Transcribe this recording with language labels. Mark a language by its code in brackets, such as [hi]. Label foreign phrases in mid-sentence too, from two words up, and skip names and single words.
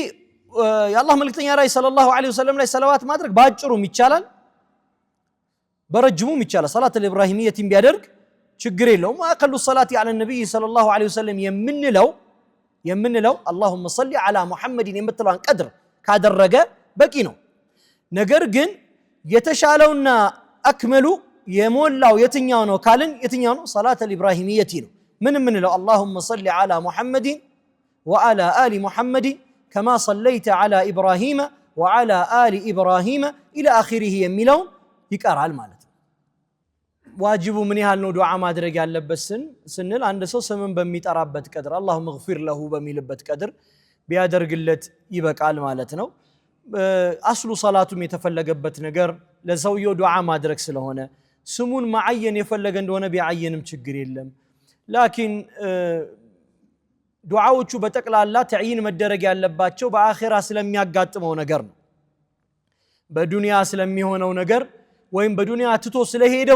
[am] የአላህ መልእክተኛ ላይ [ar] صلى الله عليه وسلم [am] ላይ ሰላዋት ማድረግ ባጭሩም ይቻላል በረጅሙም ይቻላል [ar] صلاة الابراهيمية [am] ቢያደርግ ችግር የለውም [ar] أقل صلاة على النبي صلى الله عليه وسلم [am] የምንለው [ar] اللهم صل على محمد [am] የምትለዋን ቀድር ካደረገ በቂ ነው ነገር ግን የተሻለውና አክመሉ የሞላው የትኛው ነው ካልን የትኛው ነው ሰላት [ar] الابراهيميه [am] ነው ምንለው [ar] اللهم صل على محمد وعلى ال محمد كما صليت على ابراهيم وعلى ال ابراهيم الى اخره [am] የሚለው ይቀራል ማለት ነው ዋጅቡ ምን ያህል ነው ዱዓ ማድረግ ያለበት ስንል አንድ ሰው ስምን በሚጠራበት ቀድር [ar] اللهم اغفر له [am] በሚልበት ቀድር ቢያደርግለት ይበቃል ማለት ነው አስሉ ሰላቱም የተፈለገበት ነገር ለሰውየው ዱዓ ማድረግ ስለሆነ ስሙን ማዓየን የፈለገ እንደሆነ ቢዓየንም ችግር የለም ላኪን ዱዓዎቹ በተቀላላ ተዕይን መደረግ ያለባቸው በአኺራ ስለሚያጋጥመው ነገር ነው በዱንያ ስለሚሆነው ነገር ወይም በዱንያ ትቶ ስለሄደው